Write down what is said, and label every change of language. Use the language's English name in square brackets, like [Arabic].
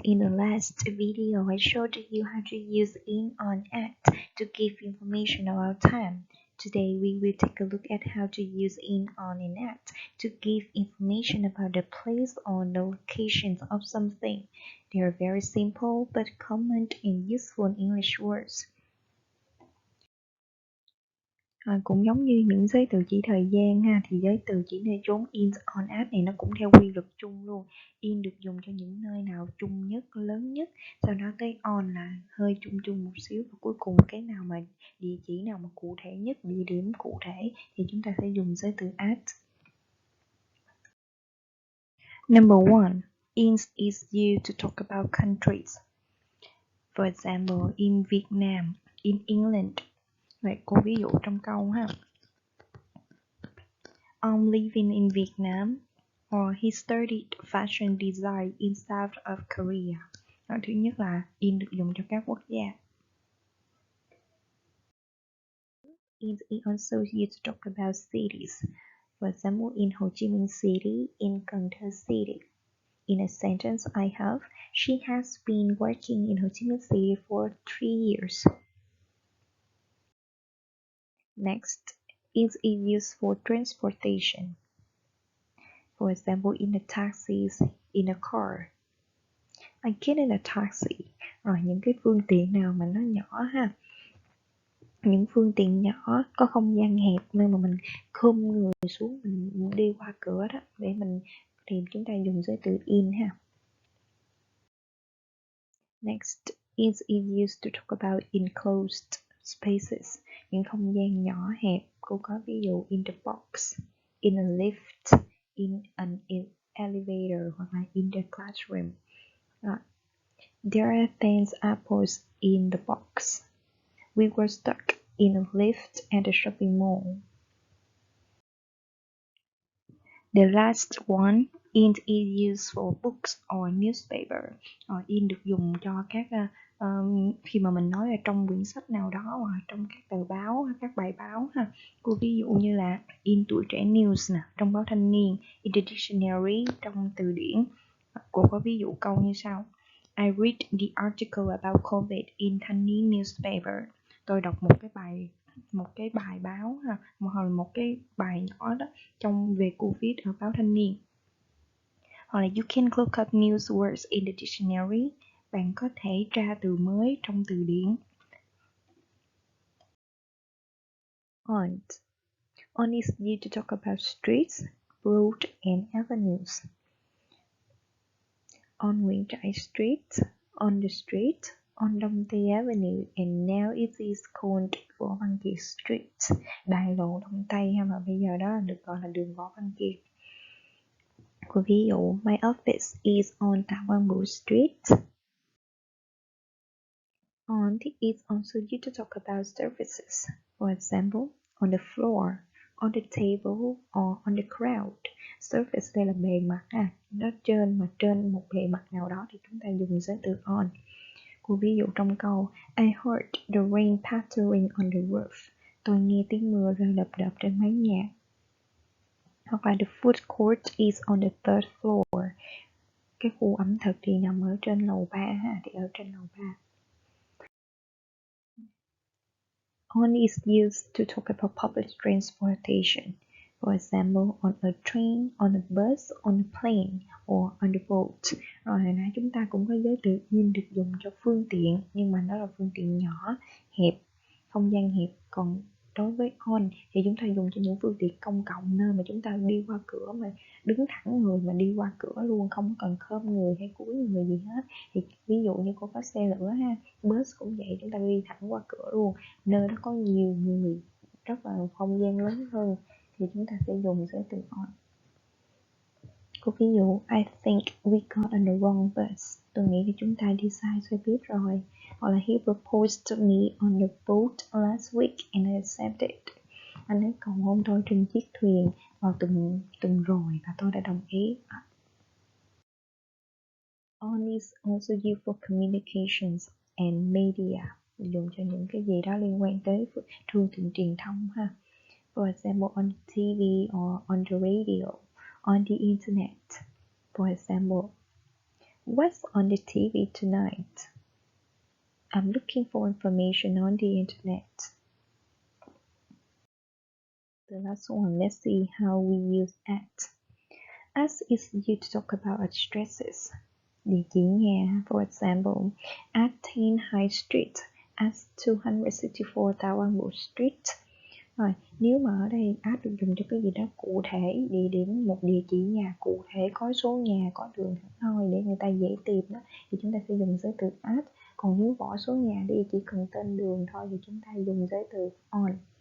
[English] In the last video, I showed you how to use in, on, at to give information about time. Today, we will take a look at how to use in, on, and at to give information about the place or the locations of something. They are very simple but common and useful English words. [Vietnamese] Cũng giống như những giới từ chỉ thời gian ha, thì giới từ chỉ nơi chốn in, on, at này nó cũng theo quy luật chung luôn. In được dùng cho những nơi nào chung nhất, lớn nhất, sau đó tới on là hơi chung chung một xíu, và cuối cùng cái nào mà địa chỉ nào mà cụ thể nhất, địa điểm cụ thể thì chúng ta sẽ dùng giới từ at. [English] Number 1. In is used to talk about countries. For example, in Vietnam, in England. [Vietnamese] Vậy cô ví dụ trong câu ha. [English] I'm living in Vietnam, or he studied fashion design in South of Korea. [Vietnamese] Thứ nhất là in được dùng cho các quốc gia. [English] In is also used to talk about cities. For example, in Ho Chi Minh City, in Cần Thơ City. In a sentence I have, she has been working in Ho Chi Minh City for 3 years. Next, is used for transportation. For example, in a taxis, in a car. I get in a taxi. [Vietnamese] Rồi những cái phương tiện nào mà nó nhỏ ha. Những phương tiện nhỏ có không gian hẹp nên mà mình khum người xuống, mình đi qua cửa đó để mình thì chúng ta dùng giới từ in ha. [English] Next, is used to talk about enclosed spaces. [Vietnamese] Những không gian nhỏ hẹp. Cô có ví dụ [English] in the box, in a lift, in an elevator [Vietnamese] hoặc là [English] in the classroom. There are 10 apples in the box. We were stuck in a lift at the shopping mall. The last one, in is used for books or newspaper. [Vietnamese] In được dùng cho các khi mà mình nói ở trong quyển sách nào đó hoặc trong các tờ báo, các bài báo ha. Cô ví dụ như là in Tuổi Trẻ News nè, trong báo Thanh Niên, [English] in the dictionary, [Vietnamese] trong từ điển. Cô có ví dụ câu như sau. [English] I read the article about COVID in Thanh Niên newspaper. [Vietnamese] Tôi đọc một cái bài báo ha, hoặc là một cái bài nhỏ đó trong về Covid ở báo Thanh Niên. Hoặc là [English] you can look up news words in the dictionary. [Vietnamese] Bạn có thể tra từ mới trong từ điển. [English] On is used to talk about streets, roads and avenues. On Nguyễn Trãi Street, on the street, on Đông Tây Avenue, and now it is called Võ Văn Kiệt Street. [Vietnamese] Đại lộ Đông Tây ha, mà bây giờ đó được gọi là đường Võ Văn Kiệt. Ví dụ, [English] my office is on Tạ Quang Bửu Street. On is also used to talk about surfaces. For example, on the floor, on the table, or on the ground. [Vietnamese] Surface đây là bề mặt ha, nó trên mà trên một bề mặt nào đó thì chúng ta dùng giới từ on. Cô ví dụ trong câu [English] I heard the rain pattering on the roof. [Vietnamese] Tôi nghe tiếng mưa rơi đập đập trên mái nhà. Hoặc là [English] the food court is on the third floor. [Vietnamese] Cái khu ẩm thực thì nằm ở trên lầu 3 ha, thì ở trên lầu 3. [English] On is used to talk about public transportation. For example, on a train, on a bus, on a plane, or on the boat. [Vietnamese] Rồi hồi nãy chúng ta cũng có giới từ in được dùng cho phương tiện, nhưng mà nó là phương tiện nhỏ, hẹp, không gian hẹp. Còn đối với on thì chúng ta dùng cho những phương tiện công cộng, nơi mà chúng ta đi qua cửa mà đứng thẳng người mà đi qua cửa luôn, không cần khom người hay cúi người gì hết. Thì ví dụ như cô có xe lửa ha, bus cũng vậy, chúng ta đi thẳng qua cửa luôn. Nơi đó có nhiều người, rất là không gian lớn hơn thì chúng ta sẽ dùng giới từ on. Cô ví dụ [English] I think we got on the wrong bus. [Vietnamese] Tôi nghĩ thì chúng ta đi sai xe buýt rồi. [English] Hoặc là he proposed to me on the boat last week and I accepted. [Vietnamese] Anh ấy cầu hôn tôi trên chiếc thuyền vào tuần rồi và tôi đã đồng ý. [English] On is also used for communications and media. [Vietnamese] Dùng cho những cái gì đó liên quan tới phương tiện truyền thông ha. [English] For example, on TV or on the radio, on the internet. For example, What's on the TV tonight? I'm looking for information on the internet. The last one, let's see how we use at. As is used to talk about stresses. [Vietnamese] Địa chỉ nhà, [English] for example, at 10 High Street, at 264 Tower Street. [Vietnamese] Rồi, nếu mà ở đây at được dùng cho cái gì đó cụ thể, địa điểm, một địa chỉ nhà cụ thể, có số nhà, có đường hẳn hoi để người ta dễ tìm đó, thì chúng ta sẽ dùng giới từ at. Còn nếu bỏ số nhà đi, chỉ cần tên đường thôi thì chúng ta dùng giới từ on.